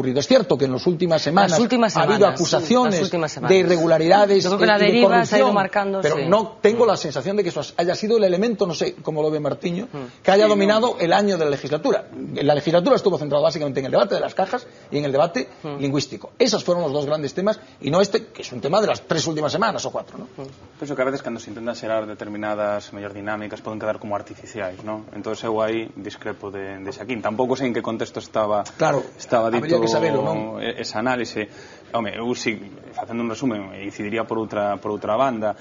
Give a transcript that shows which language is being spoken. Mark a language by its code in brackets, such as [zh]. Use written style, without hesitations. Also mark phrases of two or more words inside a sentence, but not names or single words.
[es] Es cierto que en las últimas semanas ha habido acusaciones de irregularidades y de corrupción, pero no tengo la sensación de que eso haya sido el elemento, no sé cómo lo ve Martiño, que haya dominado el año de la legislatura. La legislatura estuvo centrada básicamente en el debate de las cajas y en el debate lingüístico. Esos fueron los dos grandes temas y no este, que es un tema de las 3 últimas semanas o 4, ¿no? [gl] Penso que a veces cando se intentan xerar determinadas mellor dinámicas poden quedar como artificiais, ¿no? Entonces eu aí discrepo de Xaquín. Tampouco sei en que contexto estaba dito que saberlo, non? Esa análise. Home, eu si, facendo un resumen, incidiría por outra banda.